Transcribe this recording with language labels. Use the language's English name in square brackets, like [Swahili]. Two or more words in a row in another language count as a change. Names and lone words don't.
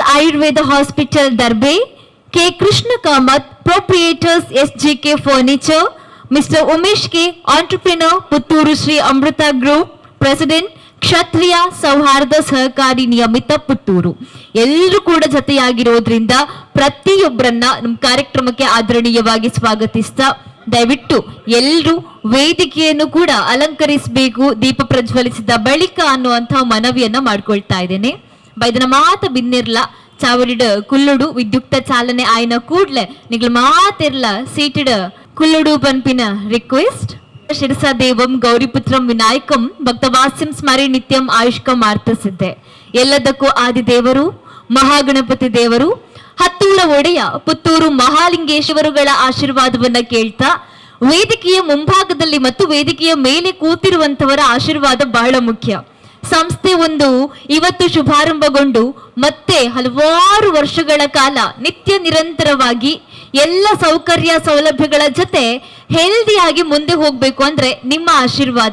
[Kannada] ಆಯುರ್ವೇದ ಹಾಸ್ಪಿಟಲ್ ದರ್ಬೆ, ಕೆ ಕೃಷ್ಣ ಕಾಮತ್, ಪ್ರೊಪ್ರಿಯೇಟರ್ಸ್ SGK ಫರ್ನಿಚರ್, ಮಿಸ್ಟರ್ ಉಮೇಶ್ ಕೆ, ಆಂಟರ್ಪ್ರಿನರ್, ಪುತ್ತೂರು ಶ್ರೀ ಅಮೃತ ಗ್ರೂಪ್, ಪ್ರೆಸಿಡೆಂಟ್ ಕ್ಷತ್ರಿಯ ಸೌಹಾರ್ದ ಸಹಕಾರಿ ನಿಯಮಿತ ಪುತ್ತೂರು, ಎಲ್ಲರೂ ಕೂಡ ಜೊತೆಯಾಗಿರೋದ್ರಿಂದ ಪ್ರತಿಯೊಬ್ಬರನ್ನ ನಮ್ಮ ಕಾರ್ಯಕ್ರಮಕ್ಕೆ ಆದರಣೀಯವಾಗಿ ಸ್ವಾಗತಿಸ್ತಾ ದಯವಿಟ್ಟು ಎಲ್ಲರೂ ವೇದಿಕೆಯನ್ನು ಕೂಡ ಅಲಂಕರಿಸಬೇಕು ದೀಪ ಪ್ರಜ್ವಲಿಸಿದ ಬಳಿಕ ಅನ್ನುವಂತಹ ಮನವಿಯನ್ನ ಮಾಡ್ಕೊಳ್ತಾ ಇದ್ದೇನೆ. [Tulu] ಬೈದನ ಮಾತ ಬಿನ್ನಿರ್ಲ ಚಾವಡಿಡ ಕುಲ್ಲುಡು ವಿದ್ಯುಕ್ತ ಚಾಲನೆ ಆಯ್ನ ಕೂಡ್ಲೆ ನಿಗ್ಲ ಮಾತಿರ್ಲ ಸೀಟಿಡ ಕುಲ್ಲುಡು ಪನ್ಪಿನ ರಿಕ್ವೆಸ್ಟ್ [Sanskrit] ಶಿರಸಾ ದೇವಂ ಗೌರಿಪುತ್ರಂ ವಿನಾಯಕಂ ಭಕ್ತವಾಸ್ಯಂ ಸ್ಮರಿ ನಿತ್ಯಂ ಆಯುಷ್ಕಂ ಆರ್ತಸಿದ್ದೆ. [Kannada] ಎಲ್ಲದಕ್ಕೂ ಆದಿದೇವರು ಮಹಾಗಣಪತಿ ದೇವರು ಹತ್ತೂರ ಒಡೆಯ ಪುತ್ತೂರು ಮಹಾಲಿಂಗೇಶ್ವರುಗಳ ಆಶೀರ್ವಾದವನ್ನ ಕೇಳ್ತಾ ವೇದಿಕೆಯ ಮುಂಭಾಗದಲ್ಲಿ ಮತ್ತು ವೇದಿಕೆಯ ಮೇಲೆ ಕೂತಿರುವಂತವರ ಆಶೀರ್ವಾದ ಬಹಳ ಮುಖ್ಯ. ಸಂಸ್ಥೆ ಒಂದು ಇವತ್ತು ಶುಭಾರಂಭಗೊಂಡು ಮತ್ತೆ ಹಲವಾರು ವರ್ಷಗಳ ಕಾಲ ನಿತ್ಯ ನಿರಂತರವಾಗಿ ಎಲ್ಲ ಸೌಕರ್ಯ ಸೌಲಭ್ಯಗಳ ಜೊತೆ ಹೆಲ್ದಿಯಾಗಿ ಮುಂದೆ ಹೋಗ್ಬೇಕು ಅಂದ್ರೆ ನಿಮ್ಮ ಆಶೀರ್ವಾದ.